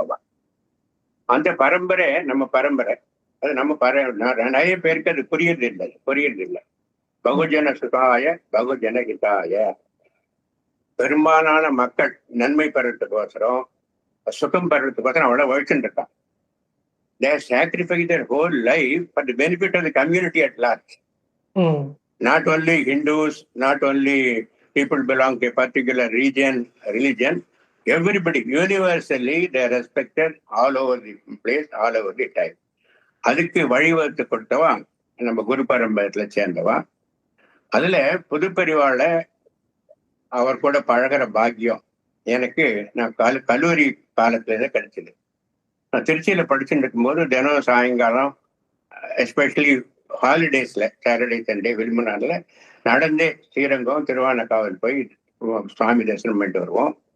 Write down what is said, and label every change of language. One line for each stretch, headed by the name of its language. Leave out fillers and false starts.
Tamil: அவ அந்த பரம்பரை நம்ம பரம்பரை. அது நம்ம நிறைய பேருக்கு அது புரியுறது இல்லை.
Sanskrit: பகுஜன சுகாய பகுஜன ஹிதாய.
Tamil: பெரும்பாலான மக்கள் நன்மை பெறத்துக்கோசரம், சுகம் பெறத்துக்கோசரம் அவ்வளவு உழைச்சுட்டு இருக்கான்.
English: They sacrifice their whole life for the benefit of the community at large. Not only Hindus, not only people belong to a particular religion, everybody, universally, they are respected all over the place, all over the time.
Tamil: அதுக்கு வழிவகுத்து கொடுத்தவா நம்ம குரு பரம்பரத்துல சேர்ந்தவா. அதுல புதுப்பெரிவாள அவர் கூட பழகிற பாக்கியம் எனக்கு நான் கல்லூரி காலத்துல கிடைச்சது. நான் திருச்சியில படிச்சுட்டு இருக்கும்போது தினம் சாயங்காலம், எஸ்பெஷலி ஹாலிடேஸ்ல, சாட்டர்டே சண்டே விரும்பினால நடந்தே ஸ்ரீரங்கம் திருவானக்காவல் போய் சுவாமி தரிசனம் பண்ணிட்டு வருவோம்.